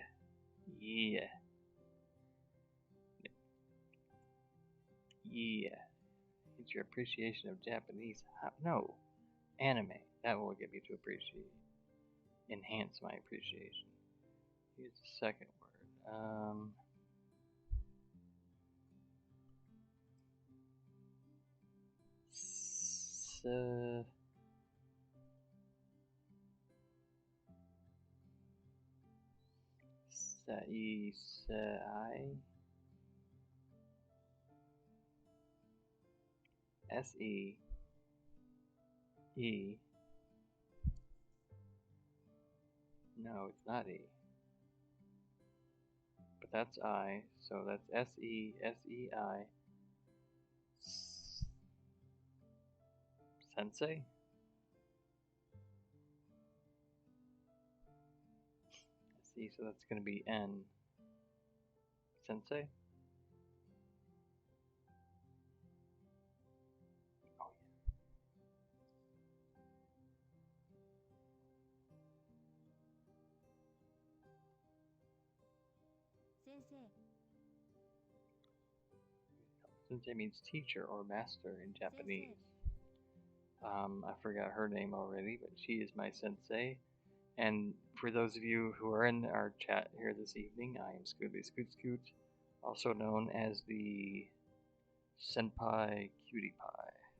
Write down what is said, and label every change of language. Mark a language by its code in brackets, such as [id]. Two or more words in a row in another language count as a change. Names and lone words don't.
[en] Yeah. Yeah. It's your appreciation of Japanese. No. Anime. That will get me to appreciate. Enhance my appreciation. Here's the second word. Sai. S-E. E. No, it's not E. But that's I, so that's S-E-S-E-I. Sensei? S-E, so that's going to be N. Sensei? Oh, yeah. Sensei. Sensei means teacher or master in Japanese. I forgot her name already, but she is my sensei. And for those of you who are in our chat here this evening, I am Scooby Scoot Scoot, also known as the Senpai Cutie Pie.